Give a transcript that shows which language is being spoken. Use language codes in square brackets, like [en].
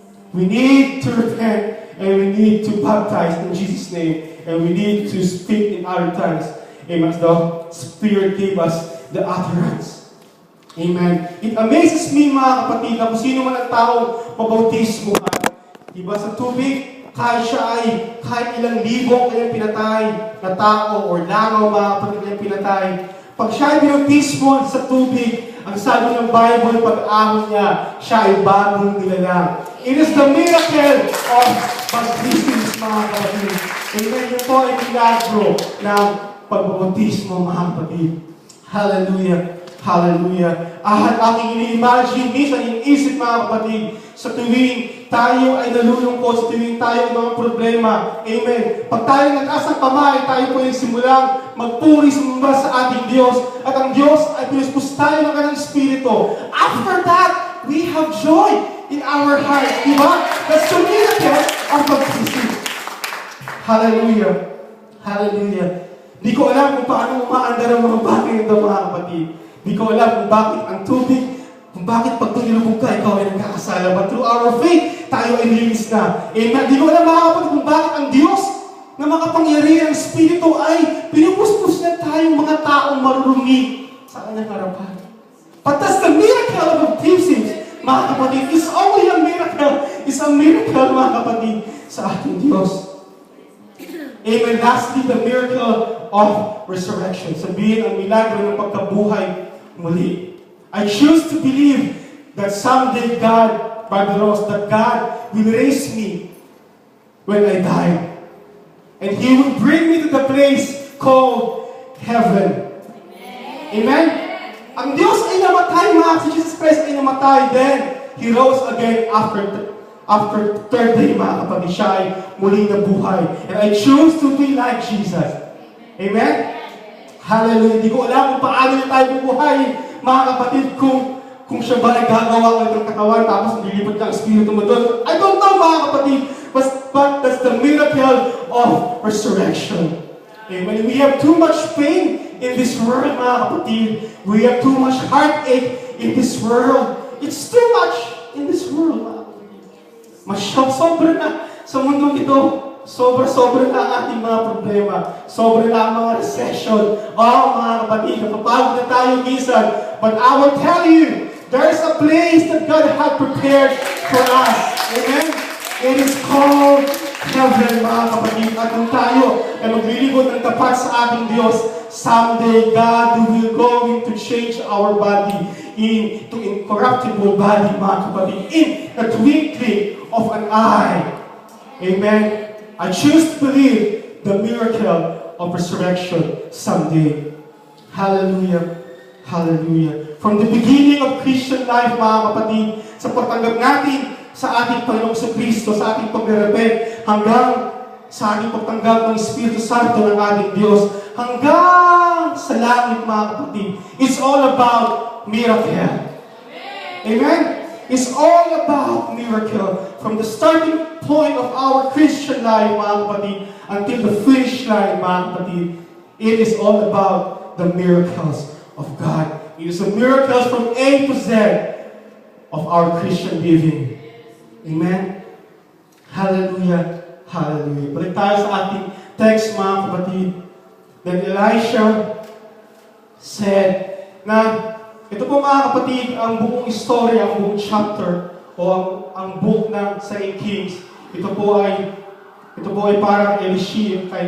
[en] We need to repent and we need to baptize in Jesus' name and we need to speak in other tongues. Amen. The Spirit gave us the utterance. Amen. [tl] It amazes me, mga kapatid, na kung sino man ang taong pabautismuhan. Diba sa tubig, kahit ilang libo kayang pinatay na tao or langaw, mga kapatid, kayang pinatay. Pag siya ay binautismo sa tubig, ang sabi ng Bible, pag-ahon niya, siya ay bagong nilalang. [en] It is the miracle of baptism, [tl] mga kapatid. [en] Amen. [tl] Ito po ay milagro ng pagbautismo, mga kapatid. Hallelujah. Hallelujah. At aking ini-imagine, minsan iniisip, mga kapatid, sa tuwing tayo ay nalulungkot, sa tuwing tayo ay mga problema. Amen. Pag tayo nag-asang kamay, tayo po ay simulang magpuri sumamba sa ating Diyos. At ang Diyos ay pinuspos tayo ng kanyang Espiritu. [en] After that, we have joy in our hearts. Diba? That's the miracle of baptism. Hallelujah. Hallelujah. [tl] Di ko alam kung paano umaandar ang mga bagay nito, mga kapatid. Di ko alam kung bakit ang tubig, kung bakit pag nilubog ka, ikaw ay nagkakasala. [en] But through our faith, [tl] tayo ay nilinis na. Amen. Di ko alam, mga kapatid, kung bakit ang Diyos na makapangyarihan ng Espiritu ay pinupuspos na tayong mga taong marurumi sa kanyang harapan. [en] But that's the miracle of baptism, [tl] mga kapatid. [en] It's only a miracle. It's a miracle, [tl] mga kapatid, sa ating Diyos. Amen. [en] Lastly, the miracle of resurrection. [tl] Sabihin ang milagro ng pagkabuhay muli. [en] I choose to believe that someday God, Brother Ross, that God will raise me when I die. And He will bring me to the place called heaven. Amen? [tl] Ang Diyos ay namatay, si Jesus Christ ay namatay. [en] Then, He rose again after third day, [tl] mga kapatid, siya ay muling nabuhay. [en] And I choose to be like Jesus. Amen? Hallelujah. [tl] Hindi ko alam kung paano na tayo bubuhay, mga kapatid, kung siya ba ay gagawa ng katawan, tapos nililipat ng Espiritu mo doon. [en] I don't know, [tl] mga kapatid, [en] but that's the miracle of resurrection. Amen. We have too much pain in this world, [tl] mga kapatid. [en] We have too much heartache in this world. It's too much in this world, [tl] mga kapatid. Sobra na sa mundong ito. Sobra na ang ating mga problema. Sobra na ang mga recession. Mga kapatid, napapagod na tayo minsan. [en] But I will tell you, there's a place that God had prepared for us. Amen? It is called heaven, [tl] mga kapatid. At kung tayo ay maglilingkod ng tapat sa ating Diyos, [en] someday God will going to change our body into incorruptible body, mga kapatid, in the twinkling of an eye. Amen? I choose to believe the miracle of resurrection someday. Hallelujah. Hallelujah. [tl] From the beginning of Christian life, mga kapatid, sa pagtanggap natin sa ating Panginoong Kristo, sa ating pag-repent, hanggang sa ating pagtanggap ng Espiritu Santo ng ating Diyos, hanggang sa langit, mga kapatid, [en] it's all about miracle. Amen? It's all about miracle. From the starting point of our Christian life, [tl] mga kapatid, [en] until the finish line, mga kapatid, it is all about the miracles of God. It is the miracles from A to Z of our Christian living. Amen? Hallelujah. Hallelujah. [tl] Balik tayo sa ating text, mga kapatid. [en] Then Elisha said [tl] na ito po, mga kapatid, ang buong story, ang buong chapter, o ang book ng 2 Kings, ito po ay parang Elisha.